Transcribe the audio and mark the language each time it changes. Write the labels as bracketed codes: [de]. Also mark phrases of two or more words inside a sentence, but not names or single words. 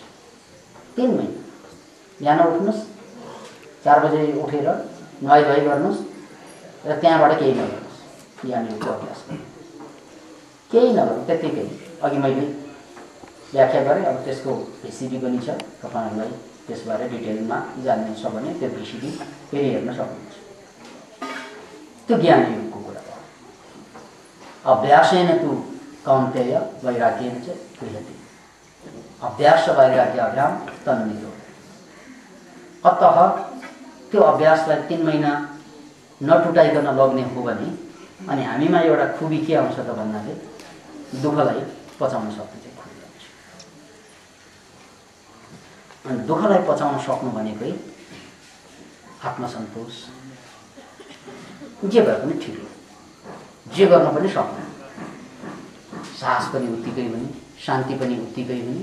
[ne] 3 महिना बिहान उठ्नुहोस्, 4 बजे उठेर नुहाई गर्नुहोस् र त्यहाँबाट केही नगर्नुहोस्, ज्ञान योगको अभ्यास गर्नुहोस्। केही नगर्नु, त्यत्तिकै। अघि मैले व्याख्या गरेँ, अब त्यसको भिसिडी पनि छ, तपाईँहरूलाई त्यसबारे डिटेलमा जान्नु छ भने त्यो भिसिडी फेरि हेर्न सक्नुहुन्छ। त्यो ज्ञान योगको कुरा हो। [sa] अभ्यासेन तु कौन्तेय वैराग्येन च क्रियते। अभ्यास वैराग्याभ्याम तन्निरोध। [ne] अतः त्यो अभ्यासलाई 3 महिना नटुटाइकन लग्ने हो भने अनि हामीमा एउटा खुबी के आउँछ त भन्नाले दुःखलाई पचाउन सक्ने चाहिँ खुबी आउँछ। अनि दुःखलाई पचाउन सक्नु भनेकै आत्मसन्तोष, जे भए पनि ठिक हो, जे गर्न पनि सक्नु, साहस पनि उत्तिकै हुने, शान्ति पनि उत्तिकै हुने।